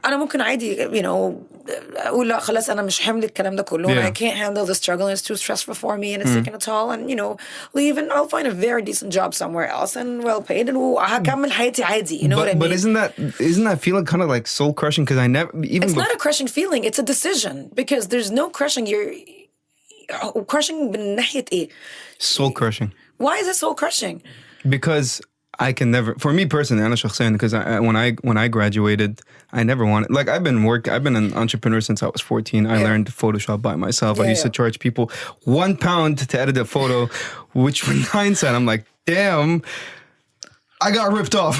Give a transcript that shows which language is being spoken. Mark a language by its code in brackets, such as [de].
[ar] أنا ممكن عادي, أقول لا خلاص أنا مش حمل الكلام ده كله. [en] Yeah. I can't handle the struggle and it's too stressful for me and it's taking a toll, and leave, and I'll find a very decent job somewhere else and well paid, and [ar] هكمل حياتي عادي. [en] What I mean? But isn't that feeling kind of like soul crushing? Because I never even. It's not a crushing feeling. It's a decision, because there's no crushing. You're crushing [ar] من ناحية إيه? [en] Soul crushing. Why is it soul crushing? Because I can never, for me personally, [ar] أنا شخصيا, [en] because when I graduated, I never wanted, like I've been an entrepreneur since I was 14. I learned Photoshop by myself. I used to charge people £1 to edit a photo, which in hindsight, I'm like, damn, I got ripped off.